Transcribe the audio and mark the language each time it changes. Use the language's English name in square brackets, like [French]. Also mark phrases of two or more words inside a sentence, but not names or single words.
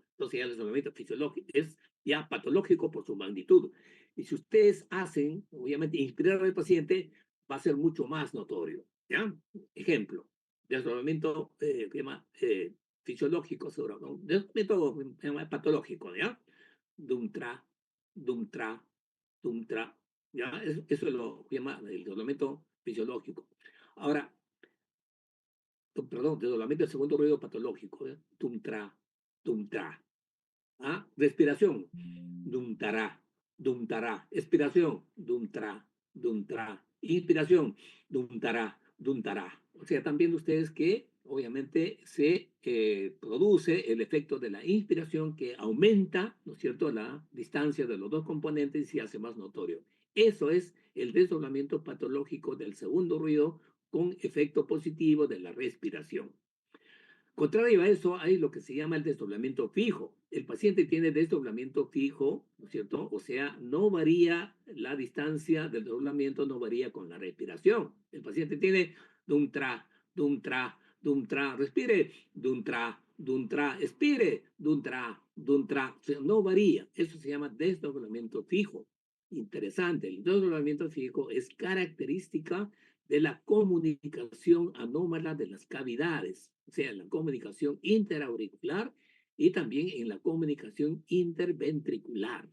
[Spanish] Entonces ya el desdoblamiento fisiológico es ya patológico por su magnitud. Y si ustedes hacen, obviamente, inspirar al paciente, va a ser mucho más notorio, ¿ya? Ejemplo, desdoblamiento fisiológico, seguro, ¿no? Desdoblamiento patológico, ¿ya? Dumtra, dumtra, dumtra, ¿ya? Eso es lo que llama el desdoblamiento fisiológico. Ahora, perdón, desdoblamiento del segundo ruido patológico, ¿eh? Tum-tra, tum-tra. ¿Ah? Respiración, dum-tará, dum-tará. Expiración, dum-tra, dum-tra. Inspiración, dum-tará, dum-tará. O sea, están viendo ustedes que obviamente se produce el efecto de la inspiración que aumenta, ¿no es cierto?, la distancia de los dos componentes y se hace más notorio. Eso es el desdoblamiento patológico del segundo ruido con efecto positivo de la respiración. Contrario a eso, hay lo que se llama el desdoblamiento fijo. El paciente tiene desdoblamiento fijo, ¿no es cierto? O sea, no varía la distancia del desdoblamiento, no varía con la respiración. El paciente tiene dum-tra, dum-tra, dum-tra, respire, dum-tra, dum-tra, expire, dum-tra, dum-tra. O sea, no varía. Eso se llama desdoblamiento fijo. Interesante. El desdoblamiento fijo es característica de la comunicación anómala de las cavidades, o sea, en la comunicación interauricular y también en la comunicación interventricular.